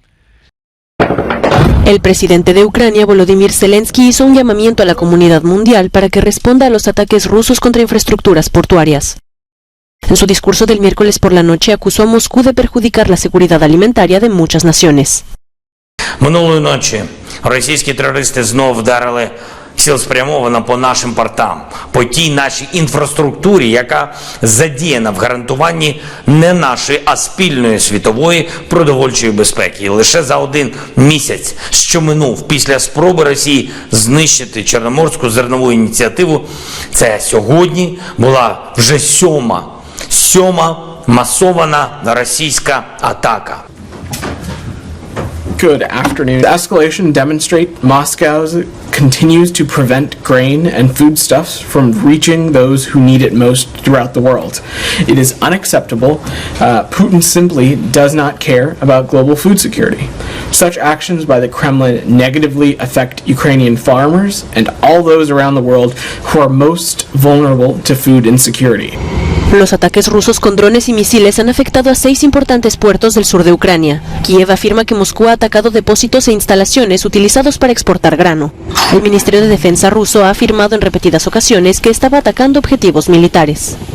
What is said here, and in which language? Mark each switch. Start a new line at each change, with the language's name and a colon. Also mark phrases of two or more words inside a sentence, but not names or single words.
Spanish: El presidente de Ucrania, Volodymyr Zelensky, hizo un llamamiento a la comunidad mundial para que responda a los ataques rusos contra infraestructuras portuarias. En su discurso del miércoles por la noche, acusó a Moscú de perjudicar la seguridad alimentaria de muchas naciones.
Ukrainian: Минулої ночі російські терористи знов вдарили цілеспрямовано по нашим портам, по тій нашій інфраструктурі, яка задіяна в гарантуванні не нашої, а спільної світової продовольчої безпеки. І лише за 1 місяць, що минув після спроби Росії знищити Чорноморську зернову ініціативу, це сьогодні була вже сьома масована російська атака.
English: Good afternoon. The escalation demonstrate Moscow continues to prevent grain and foodstuffs from reaching those who need it most throughout the world. It is unacceptable. Putin simply does not care about global food security. Such actions by the Kremlin negatively affect Ukrainian farmers and all those around the world who are most vulnerable to food insecurity.
Spanish: Los ataques rusos con drones y misiles han afectado a 6 importantes puertos del sur de Ucrania. Kiev afirma que Moscú ha atacado depósitos e instalaciones utilizados para exportar grano. El Ministerio de Defensa ruso ha afirmado en repetidas ocasiones que estaba atacando objetivos militares.